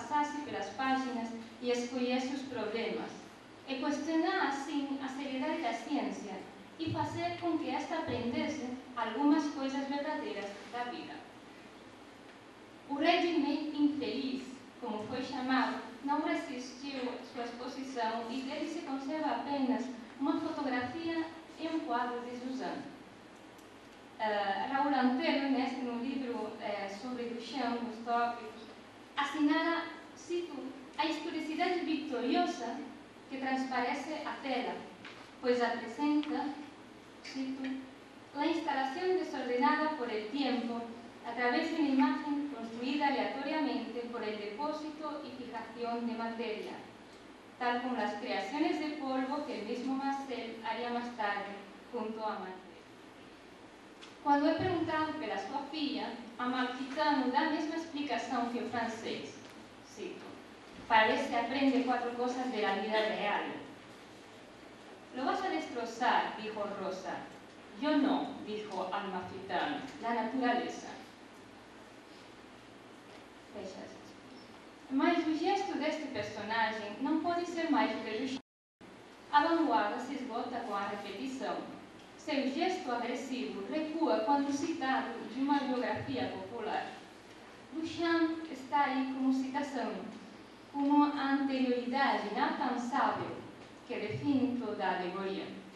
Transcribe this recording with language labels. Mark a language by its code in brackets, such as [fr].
[pt] passasse pelas páginas e escolhesse os problemas, e questionar assim a seriedade da ciência e fazer com que esta aprendesse algumas coisas verdadeiras da vida. O regime infeliz, como foi chamado, não resistiu sua exposição e dele se conserva apenas uma fotografia e um quadro de Suzanne. Raul Antero, no livro sobre Duchamp, os tópicos, assinala, cito, a historicidade vitoriosa que transparece a tela, pois apresenta, cito, a instalação desordenada [es] por el tiempo a través de una imagen construida aleatoriamente por el depósito y fijación de materia, tal como las creaciones de polvo que el mismo Marcel haría más tarde junto a Matisse. [pt] Quando é perguntado pela sua filha, Amalfitano dá a mesma explicação que o francês. Cito: para ver se aprende 4 coisas da vida real. [es] Lo vas a destrozar, dijo Rosa. Yo no, dijo Amalfitano, la naturaleza. [pt] Fecha aspas. Mas o gesto deste personagem não pode ser mais do que Duchamp. A vanguarda se esgota com a repetição. Seu gesto agressivo recua quando citado de uma biografia popular. Duchamp está aí como citação, como a anterioridade inalcançável que define toda a alegoria.